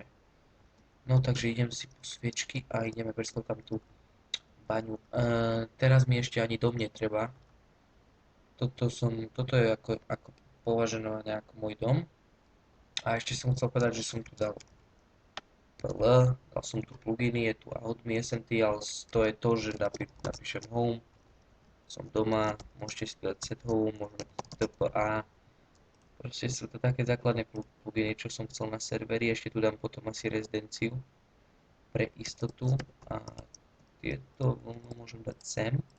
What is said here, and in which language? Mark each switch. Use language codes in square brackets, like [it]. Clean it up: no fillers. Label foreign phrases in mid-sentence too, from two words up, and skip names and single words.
[sk] No takže idem si po sviečky a ideme preslo tam tú baňu. Teraz mi ešte ani dom netreba. Toto je ako považované ako môj dom. A ešte som chcel povedať, že som tu dal dal som tu pluginy, je tu out me essentials, to je to, že napíšem home som doma, môžete si dať [en] set home, [sk] môžeme TPA. Proste sú to také základné pluginy, čo som chcel na serveri, ešte tu dám potom asi rezidenciu pre istotu a tieto voľno môžem dať sem.